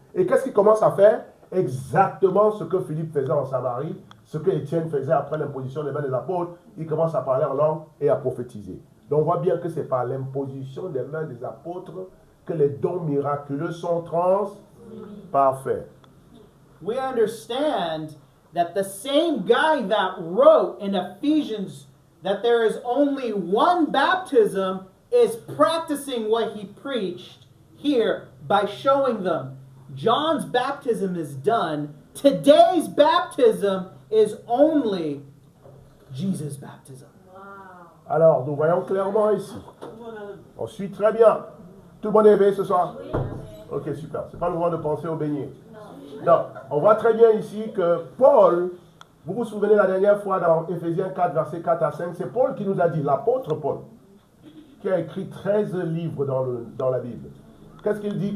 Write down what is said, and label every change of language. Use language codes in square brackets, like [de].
[fr] Et qu'est-ce qu'il commence à faire? Exactement ce que Philippe faisait en Samarie, ce que Étienne faisait après l'imposition des mains des apôtres. Il commence à parler en langue et à prophétiser. Donc on voit bien que c'est par l'imposition des mains des apôtres que les dons miraculeux sont parfaits. [en] We understand that the same guy that wrote in Ephesians that there is only one baptism is practicing what he preached here by showing them John's baptism is done. Today's baptism is only Jesus' baptism. [fr] Alors, nous voyons clairement ici. On suit très bien. Tout le monde est éveillé ce soir? Ok, super. Ce n'est pas le moment de penser au beignet. Donc, on voit très bien ici que Paul, vous vous souvenez la dernière fois dans Éphésiens 4, versets 4 à 5, c'est Paul qui nous a dit, l'apôtre Paul, qui a écrit 13 livres dans la Bible. Qu'est-ce qu'il dit?